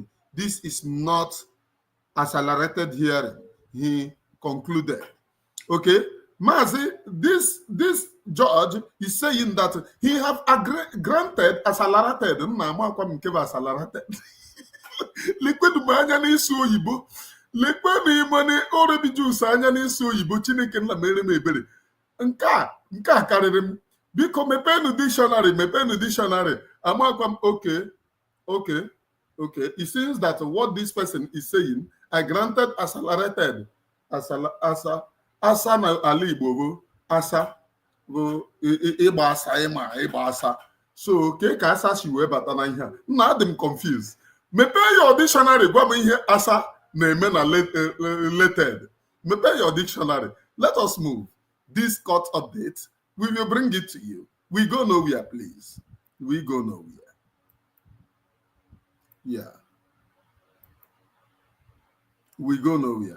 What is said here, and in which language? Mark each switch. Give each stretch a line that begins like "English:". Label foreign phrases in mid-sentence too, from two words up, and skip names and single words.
English: This is not accelerated hearing, he concluded. Okay? Mazi, this judge is saying that he have granted accelerated.
Igbo: Liquid anya n'isi oyibo. Liquid imone orebi juice anya n'isi oyibo. Chineke nna mere m ebere. Nke a karịrị m. Biko mepenu dictionary. Amakwam okay.
English: It seems that what this person is saying, I granted accelerated.
Igbo: Asa na ala Igbo asa bụ ịgba asa. So ka asa si wee bata na ihe a. Nna adị m confused. Mepee
English: your dictionary
Igbo: gwa m ihe asa na-eme na related.
English: Mepee your dictionary. Let us move. This court update, we will bring it to you. We go nowhere, please. We go nowhere. Yeah. We go nowhere.